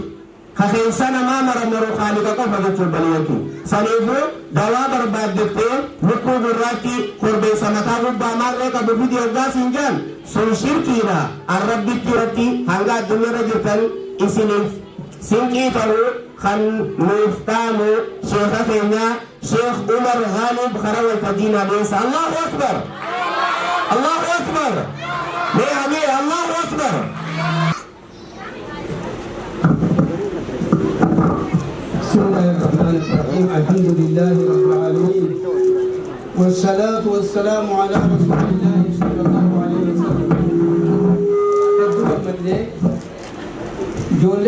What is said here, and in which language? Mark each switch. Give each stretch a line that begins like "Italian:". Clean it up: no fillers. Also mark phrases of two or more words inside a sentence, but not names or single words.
Oromo: kafeensa namaa maramaru khaalika qofa jechuun baliyatu saniifuu dawaa barbaaddettee lukkuu gurraatti korbeessa mataa gubbaa maarree qabu fidi hoggaas hin jaan sun shirkiidha arrabbitti irratti hanga addunyaarra jirtan isiniif sinqii ta'uu kan nuuf dhaamu sheekha keenya sheekh umar ghalib kara waltajjiin adeemsa
Arabic: الله أكبر الله أكبر
Oromo: mee amee
Arabic: الله أكبر بسم الله الرحمن الرحيم الحمد لله رب العالمين والصلاة والسلام على رسول الله صلى الله عليه وسلم جولان